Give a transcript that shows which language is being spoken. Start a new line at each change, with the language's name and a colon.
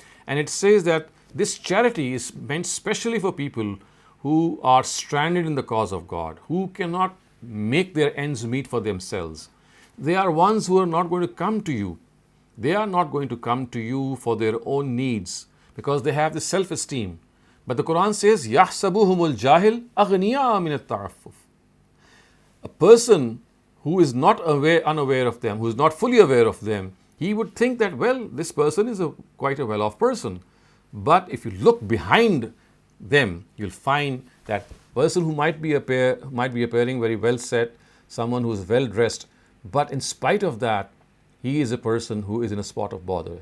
English: And it says that this charity is meant specially for people who are stranded in the cause of God, who cannot make their ends meet for themselves. They are ones who are not going to come to you. They are not going to come to you for their own needs, because they have this self-esteem. But the Quran says,
Arabic: يَحْسَبُهُمُ الْجَاهِلْ أَغْنِيَاءَ مِنَ التَّعَفُّفِ.
English: A person who is not unaware of them, who is not fully aware of them, he would think that, well, this person is quite a well-off person. But if you look behind them, you'll find that person who might be appearing very well set, someone who is well dressed, but in spite of that, he is a person who is in a spot of bother.